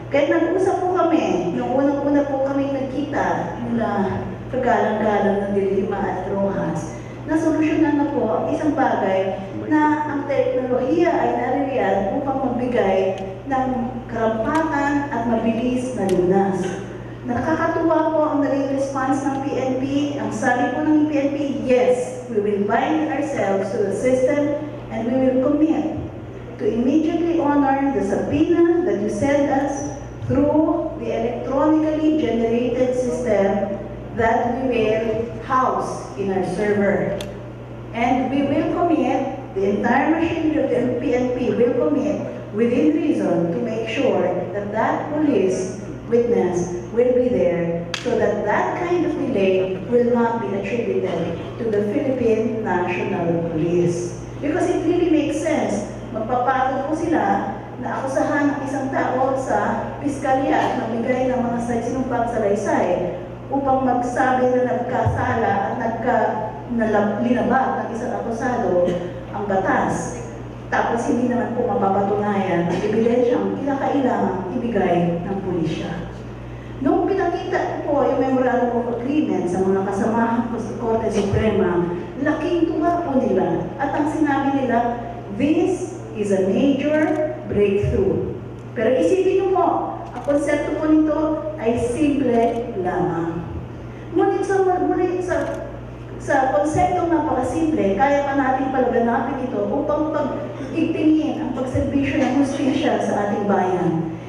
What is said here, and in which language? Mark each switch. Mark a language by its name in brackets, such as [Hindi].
[Filipino] Kaya nag-usap po kami, nung unang-una po kami nagkita nila kagalang-galang ng De Lima at Rojas, na solusyonan na po ang isang bagay na ang teknolohiya ay naririyan upang magbigay ng karampatan at mabilis na lunas. Nakakatuwa po ang naging response ng PNP. Ang sabi po ng PNP, [English] yes, we will bind ourselves to the system and we will commit to immediately honor the subpoena that you sent us through the electronically generated system that we will house in our server. And we will commit, the entire machinery of the PNP will commit within reason to make sure that that police witness will be there so that that kind of delay will not be attributed to the Philippine National Police. Because it really makes sense. [Filipino] Magpapagod po sila na akusahan ng isang tao sa piskalya at magbigay ng mga sinumpang salaysay upang magsabi na nagkasala at linabag ng isang akusado ang batas. Tapos hindi naman po mapapatunayan ang ebidensyang kinakailangan ibigay ng pulisya. Noong pinakita ko po yung Memorandum of Agreement sa mga kasamahan ko sa Korte Suprema, laking tuwa po nila. At ang sinabi nila, [English] this is a major breakthrough. [Filipino] Pero isipin niyo po, ang konsepto po nito ay simple lamang. Ngunit sa konseptong napakasimple, kaya pa natin palaganapin ito upang pag-igtingin ang pagserbisyo ng hustisya sa ating bayan.